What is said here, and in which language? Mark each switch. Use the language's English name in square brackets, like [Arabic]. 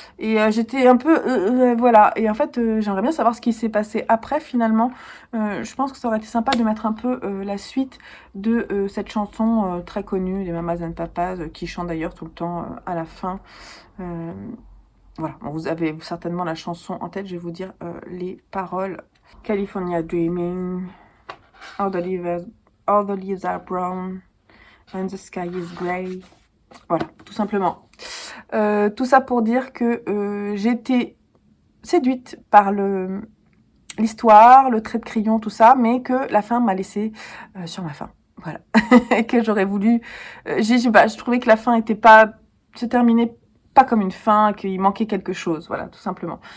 [French] Et j'étais un peu... voilà. Et en fait, j'aimerais bien savoir ce qui s'est passé après, finalement. Je pense que ça aurait été sympa de mettre un peu la suite de cette chanson très connue des Mamas and Papas, qui chante d'ailleurs tout le temps à la fin. Euh, voilà. Bon, vous avez certainement la chanson en tête. Je vais vous dire les paroles. [English] California Dreaming, all the leaves are brown, and the sky is grey. [French] Voilà, tout simplement. Tout ça pour dire que j'ai été séduite par l'histoire, le trait de crayon, tout ça, mais que la fin m'a laissé sur ma faim. Voilà. Que j'aurais voulu... je trouvais que la fin était pas... se terminait pas comme une fin, qu'il manquait quelque chose, voilà, tout simplement.